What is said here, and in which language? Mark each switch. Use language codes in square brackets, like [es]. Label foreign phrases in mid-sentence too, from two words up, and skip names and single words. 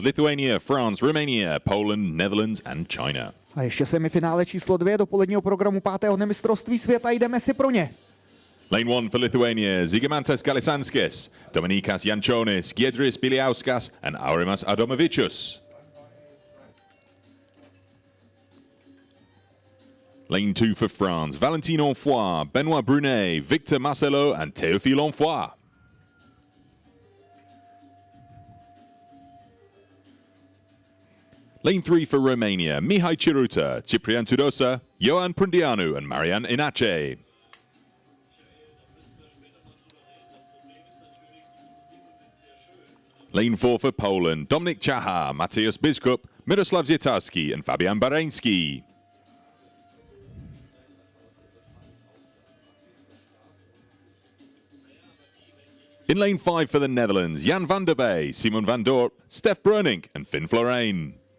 [en] Lithuania, France, Romania, Poland, Netherlands and China. [cs] A ještě semifinále číslo 2 dopoledního programu 5. mistrovství světa, jdeme si pro ně. [en] Lane 1 for Lithuania, Zygimantas Galisanskis, Dominikas Jančonis, Giedris Biliauskas and Aurimas Adomavičius. Lane 2 for France, Valentin Onfoy, Benoit Brunet, Victor Marcelo and Théophile Onfoy. Lane 3 for Romania, Mihai Chiruta, Ciprian Tudosa, Ioan Prundeanu and Marian Inache. Lane 4 for Poland, Dominik Chaha, Mateusz Biskup, Miroslav Zietarski and Fabian Bareński. In lane 5 for the Netherlands, Jan van der Bay, Simon van Dorp, Stef Brunink and Finn Florijn.